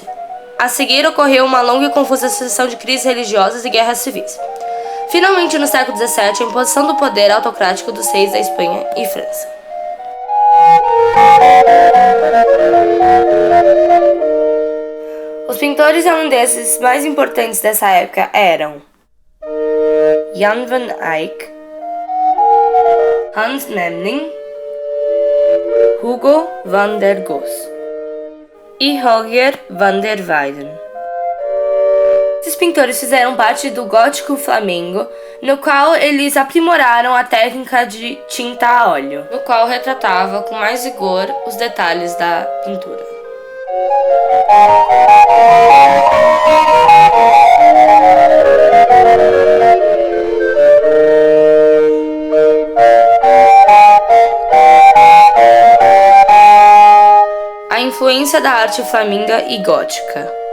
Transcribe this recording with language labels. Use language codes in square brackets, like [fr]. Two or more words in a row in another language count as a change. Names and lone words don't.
[pt] A seguir, ocorreu uma longa e confusa sucessão de crises religiosas e guerras civis. Finalmente, no século XVII, a imposição do poder autocrático dos reis da Espanha e França. Os pintores holandeses mais importantes dessa época eram Jan van Eyck, Hans Memling, Hugo van der Goes e Roger van der Weyden. Esses pintores fizeram parte do gótico flamengo, no qual eles aprimoraram a técnica de tinta a óleo, no qual retratava com mais vigor os detalhes da pintura. A influência da arte flamenga e gótica.